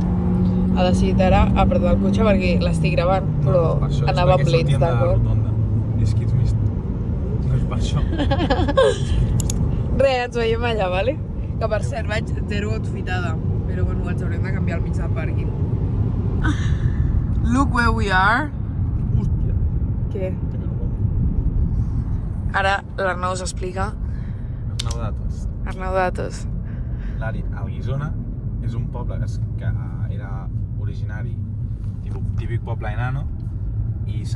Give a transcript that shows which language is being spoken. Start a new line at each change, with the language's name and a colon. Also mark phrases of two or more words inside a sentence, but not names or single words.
Catalan: Ha decidit ara apretar el cotxe perquè l'estic gravant, però anava amb lents, d'acord? És que ets més... No és per això. Res, ens veiem allà, vale? Que per cert, vaig zero outfitada, però bueno, ens haurem de canviar al mig del pàrquing.
English: Look where we are.
Catalan: Hòstia. Què? Ara l'Arnau us explica. Arnau Datos. Arnau Datos. El Guissona és un poble que era originari, típic poble enano, i s'ha